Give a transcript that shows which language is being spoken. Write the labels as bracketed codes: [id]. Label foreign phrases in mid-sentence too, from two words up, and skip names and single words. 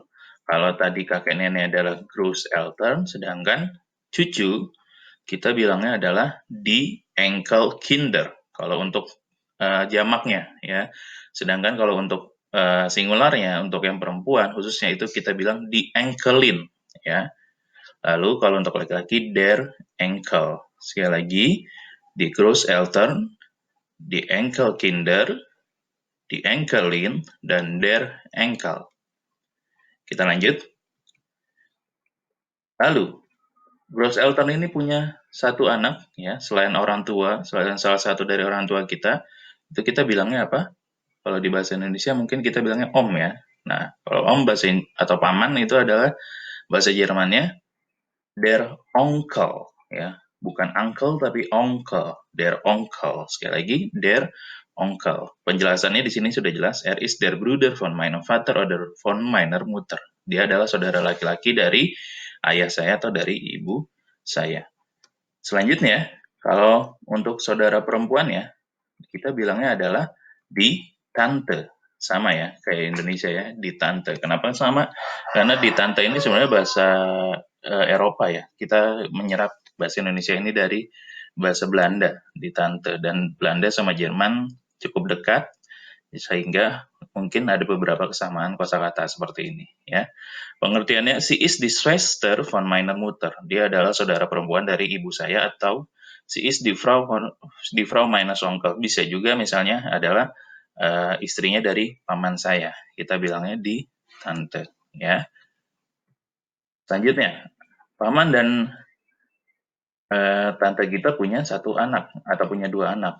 [id] Kalau tadi kakek nenek adalah Großeltern, sedangkan cucu kita bilangnya adalah [de] die Enkelkinder. [id] Kalau untuk jamaknya ya. Sedangkan kalau untuk singularnya, untuk yang perempuan khususnya itu kita bilang [de] die Enkelin [id] ya. Lalu kalau untuk laki-laki [de] der Enkel. [id] Sekali lagi, [de] die Großeltern, die Enkelkinder, die Enkelin, dan der Enkel. [id] Kita lanjut. Lalu, Großeltern ini punya satu anak, ya, selain orang tua, selain salah satu dari orang tua kita, itu kita bilangnya apa? Kalau di bahasa Indonesia mungkin kita bilangnya om ya. Nah, kalau om atau paman itu adalah bahasa Jermannya [de] der Onkel, [id] ya, bukan uncle tapi onkel, [de] der Onkel. [id] Sekali lagi, [de] der Onkel. [id] Penjelasannya di sini sudah jelas. [de] Is der Bruder von meinem Vater oder von meiner Mutter. [id] Dia adalah saudara laki-laki dari ayah saya atau dari ibu saya. Selanjutnya, kalau untuk saudara perempuan ya, kita bilangnya adalah [de] di tante. [id] Sama ya, kayak Indonesia ya, [de] di tante. [id] Kenapa sama? Karena [de] di tante [id] ini sebenarnya bahasa Eropa ya. Kita menyerap bahasa Indonesia ini dari bahasa Belanda, [de] di tante. [id] Dan Belanda sama Jerman cukup dekat, sehingga mungkin ada beberapa kesamaan kosakata seperti ini ya. [de] Pengertiannya, si is die Schwester von meiner Mutter. [id] Dia adalah saudara perempuan dari ibu saya, atau [de] si is die Frau meines Onkel. [id] Bisa juga misalnya adalah istrinya dari paman saya. Kita bilangnya [de] di tante [id] ya. Selanjutnya, paman dan tante kita punya satu anak atau punya dua anak.